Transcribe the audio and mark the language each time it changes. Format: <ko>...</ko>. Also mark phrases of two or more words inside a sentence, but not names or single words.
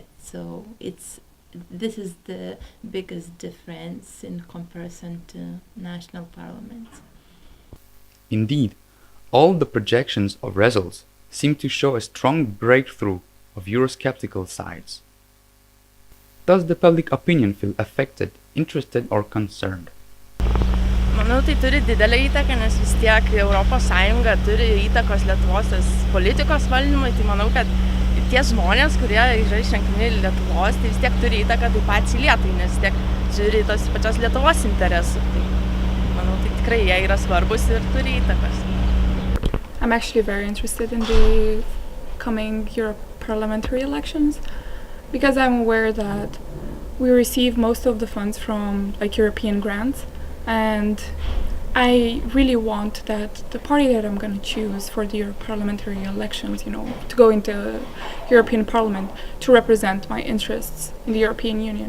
<en>So this is the biggest difference in comparison to national parliaments. Indeed, all the projections of results seem to show a strong breakthrough of Eurosceptical sides. Does the public opinion feel affected, interested, or concerned?</en> <lt>Manau, tai turi didelę įtaką, nes vis tiek ES turi įtakos Lietuvos politikos valdymui, tai manau, kad tie žmonės, kurie yra išrenkami Lietuvos, tai vis tiek turi įtaką taip pat Lietuvai, nes vis tiek žiūri tos pačios Lietuvos interesų. Tai manau, tai tikrai jie yra svarbus ir turi įtakos.</lt> <en>I'm actually very interested in the coming Europarliamentary elections because I'm aware that we receive most of the funds from European grants, and I really want that the party that I'm going to choose for the Europarliamentary elections, to go into European Parliament, to represent my interests in the European Union.</en>